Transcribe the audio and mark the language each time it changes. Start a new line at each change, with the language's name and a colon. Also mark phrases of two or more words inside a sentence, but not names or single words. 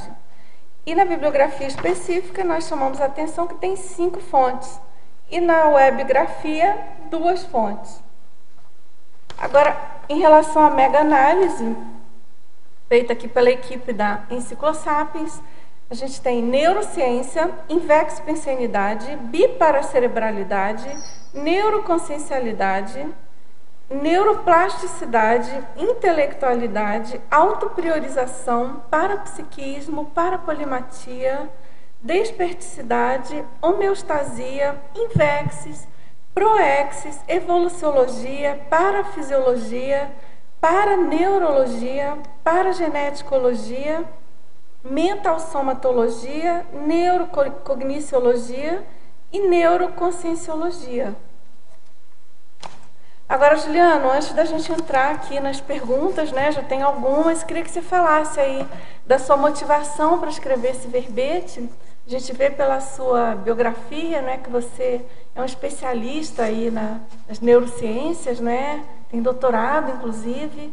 Portuguese: E na bibliografia específica, nós chamamos a atenção que tem 5 fontes. E na webgrafia, 2 fontes. Agora, em relação à mega-análise, feita aqui pela equipe da Enciclosapiens, a gente tem neurociência, invexpensenidade, biparacerebralidade, neuroconsciencialidade, neuroplasticidade, intelectualidade, autopriorização, parapsiquismo, parapolimatia, desperticidade, homeostasia, invexis, proexis, evoluciologia, parafisiologia, paraneurologia, parageneticologia, mentalsomatologia, neurocogniciologia e neuroconscienciologia. Agora, Juliano, antes da gente entrar aqui nas perguntas, né, já tem algumas, queria que você falasse aí da sua motivação para escrever esse verbete. A gente vê pela sua biografia, né, que você é um especialista aí nas neurociências, né, tem doutorado, inclusive.